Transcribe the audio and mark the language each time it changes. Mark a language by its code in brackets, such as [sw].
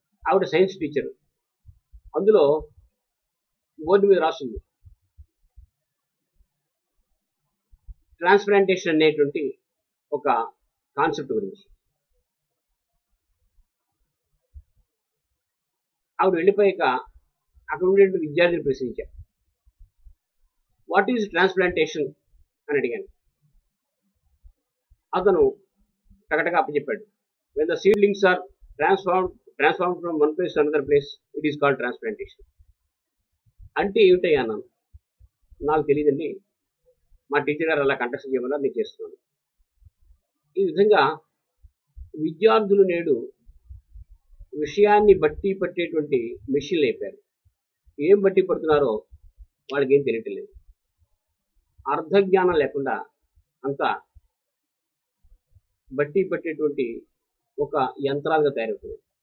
[te] ఆవిడ science teacher. అందులో board మీద రాస్తుంది ట్రాన్స్ప్లాంటేషన్ అనేటువంటి ఒక కాన్సెప్ట్ గురించి. ఆవిడ వెళ్ళిపోయాక అక్కడ ఉండే విద్యార్థిని ప్రశ్నించారు, వాట్ ఈజ్ ట్రాన్స్ప్లాంటేషన్ అని అడిగాను. [en] అతను టకటగా అప్పచెప్పాడు, when the seedlings are transformed from one place to another place, it is called transplantation. [te] అంటే ఏమిటయ్యా అన్నాను. నాకు తెలియదండి, మా టీచర్ గారు అలా కంటెస్ట్ చేయమన్నారు, నేను చేస్తున్నాను. ఈ విధంగా విద్యార్థులు నేడు విషయాన్ని బట్టి పట్టేటువంటి మెషిన్లు అయిపోయారు. ఏం బట్టి పడుతున్నారో వాళ్ళకి ఏం తెలియటం లేదు. అర్థజ్ఞానం లేకుండా అంతా బట్టి పట్టేటువంటి ఒక యంత్రాలుగా తయారవుతుంది.